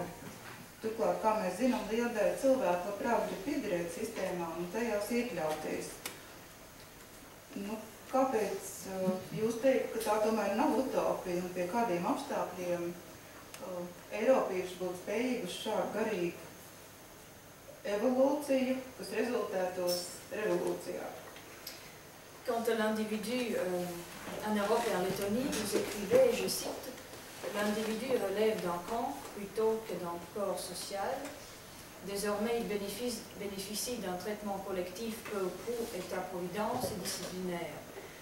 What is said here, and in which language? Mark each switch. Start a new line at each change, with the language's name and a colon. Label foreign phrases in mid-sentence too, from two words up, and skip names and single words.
Latvian: Turklāt, kā mēs zinām, liela daļa cilvēku labprāt grib piederēt sistēmām un tajās iekļauties. Kāpēc jūs teikt, ka tā tomēr nav utopija un pie kādiem apstākļiem Eiropieši būtu spējīgi uz šādu garīgu évolution, kas rezultētos revolūcijā?
French: Quant à l'individu en Europe et en Lettonie, vous écrivez, je cite, l'individu relève d'un camp plutôt que d'un corps social. Désormais, il bénéficie d'un traitement collectif peu ou prou état-providence et disciplinaire.